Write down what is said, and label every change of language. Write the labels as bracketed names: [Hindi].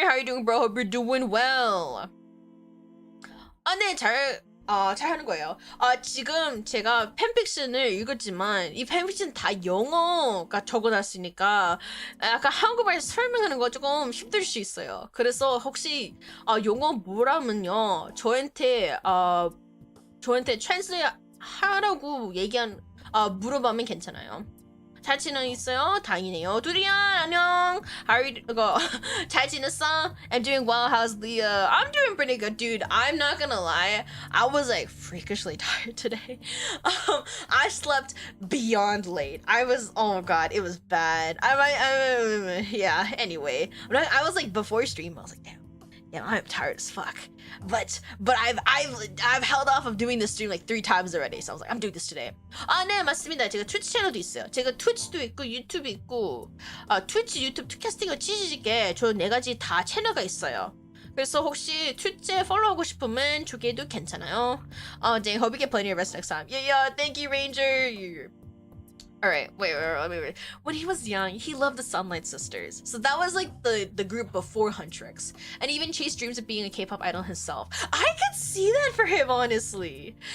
[English] How are you doing, bro? Hope you're doing well. [Korean] 네, 잘 하는 거예요. 지금 제가 팬픽션을 읽었지만 이 팬픽션 다 영어가 적어놨으니까 약간 한국말 설명하는 거 조금 힘들 수 있어요. 그래서 혹시 영어 모르면요 저한테 트랜슬레이트 하라고 물어보면 괜찮아요. 잘 지내있어요? 다행이네요. 두리안 안녕. [English] How are you? [Korean] 잘 지냈어? [English] I'm doing well. How's Leah? I'm doing pretty good, dude. I'm not gonna lie. I was like freakishly tired today. I slept beyond late. Oh god, it was bad. Yeah. Anyway, I was like before stream. I was like, damn, I'm tired as fuck. But I've held off of doing this stream like 3 times already. So I was like, I'm doing this today. [Korean] 네, 맞습니다. 제가 트위치 채널도 있어요. 제가 트위치도 있고 유튜브 있고 트위치, 유튜브, 투캐스팅과 치즈직에 저 4가지 다 채널가 있어요. 그래서 혹시 트위치에 팔로우하고 싶으면 저기에도 괜찮아요. [English] 네, hope you get plenty of rest next time. Yeah, thank you, Ranger. Alright, wait. When he was young, he loved the Sunlight Sisters. So that was like the group before Huntrix. And even chased dreams of being a K-pop idol himself. I could see that for him, honestly.